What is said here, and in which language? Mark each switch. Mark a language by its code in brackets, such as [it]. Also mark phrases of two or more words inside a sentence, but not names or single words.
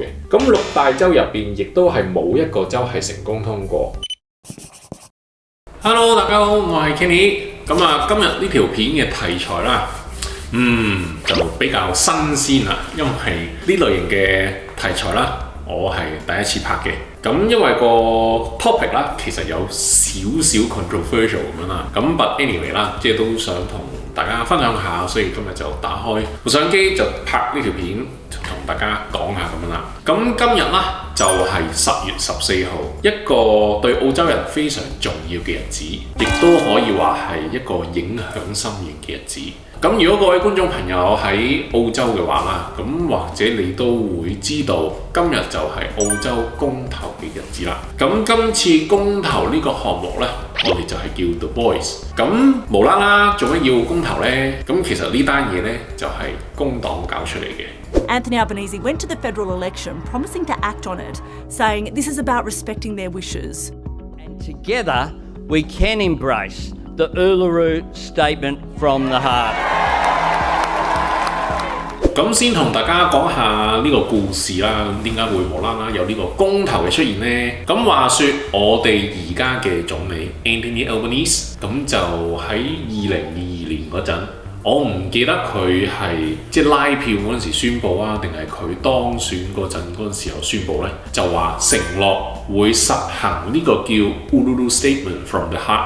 [yue] 咁6大州入邊，亦都係冇一個州係成功通過。Hello， 大家好，我係 Kenny。咁啊，今日呢條片嘅題材啦，就比較新鮮啦，因為呢類型嘅題材啦，我係第一次拍嘅。咁因為個 topic 啦，其實有少少 controversial 咁樣啦。咁 [en] but anyway [yue] 啦，即係都想同大家分享下，所以今日就打開部相機就拍呢條片，同大家講下咁樣啦。咁今日啦就係10月14號，一個對澳洲人非常重要嘅日子，亦都可以話係一個影響深遠嘅日子。咁如果各位觀眾朋友喺澳洲嘅話啦，咁或者你都會知道今日就係澳洲公投嘅日子啦。咁今次公投呢個項目呢，我哋就係叫 The Voice。咁無啦啦做乜要公投呢？咁其實呢單嘢呢，就係工黨搞出嚟嘅。 [en] Anthony Albanese went to the federal election promising to act on it, saying this is about respecting their wishes. And together we can embrace the Uluru Statement from the Heart。 [yue] 咁先同大家講下呢個故事啦，點解會無啦啦有呢個公投嘅出現呢？咁話說我哋而家嘅總理 Anthony Albanese， 咁就喺2022年嗰陣，我唔記得佢係即係拉票嗰陣時宣佈啊，定係佢當選嗰陣時候宣佈呢，就話承諾會實行呢個叫 Uluru Statement from the Heart。